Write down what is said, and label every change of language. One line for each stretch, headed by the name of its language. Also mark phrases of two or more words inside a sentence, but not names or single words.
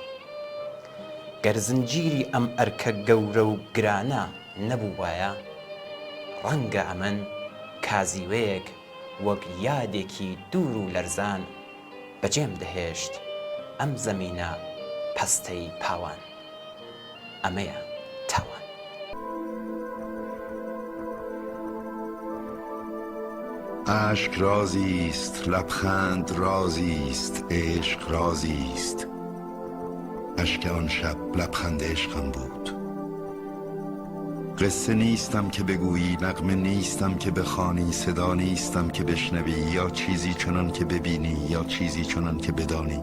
Central Kurdish: گەر زنجیری ئەم ئەرکە گەورە و گرانە نەبوو وایە ڕەنگە ئەمن کازیوەیەک وەک یادێکی دوور و لەرزان بەجێم دەهێشت ئەم زەمینە پەستەی پاوان. ئەمەیە تاوان.
Persian: اشک رازی است، لبخند رازی است، عشق رازی است. اشک آن شب لبخند عشقم بود. قصه نیستم که بگویی، نغمه نیستم که بخوانی، صدا نیستم که بشنوی، یا چیزی چنان که ببینی یا چیزی چنان که بدانی.